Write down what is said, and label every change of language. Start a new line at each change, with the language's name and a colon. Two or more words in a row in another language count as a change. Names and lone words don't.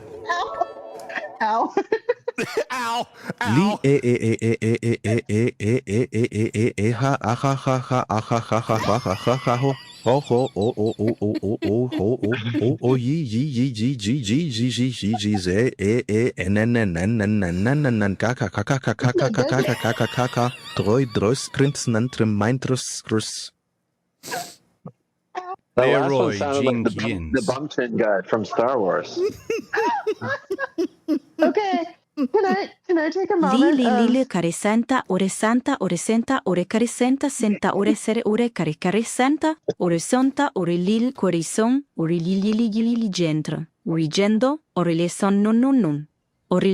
English: Ow. Ow. Li ha ha ha ha ha ha ha ha ha ha ha ha ho ho ho o o o o o o ho o o yi yi yi ji ji ji ji ji ji ji ze n n n n n n n n ka ka ka ka ka ka ka ka ka ka ka ka ka droi dros krins nantrim mindros skrus. The last Leroy one sounded like Jenkins. the Bumpton guy from Star Wars. Okay. Can I take a moment? Lili caresenta ore santa ore senta ore caresenta senta ore sere ore caresenta ore sonta ore lil corison ore lili gentra. Rigendo ore le son non.